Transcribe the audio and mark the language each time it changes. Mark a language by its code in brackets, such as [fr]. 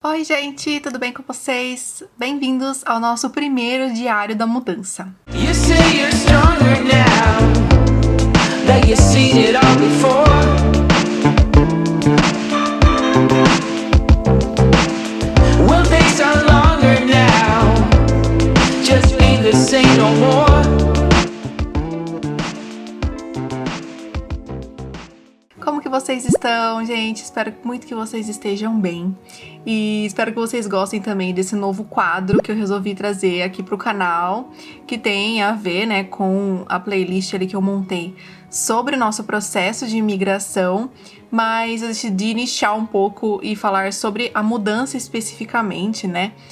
[pt] Oi, gente, tudo bem com vocês? Bem-vindos ao nosso primeiro Diário da Mudança. [en] You say you're stronger now, that you've seen it all before. Will days are longer now, just be the same no more. [pt] Como que vocês estão, gente? Espero muito que vocês estejam bem. E espero que vocês gostem também desse novo quadro que eu resolvi trazer aqui pro canal, que tem a ver, né, com a playlist ali que eu montei sobre o nosso processo de imigração, mas eu decidi nichar um pouco e falar sobre a mudança especificamente, né?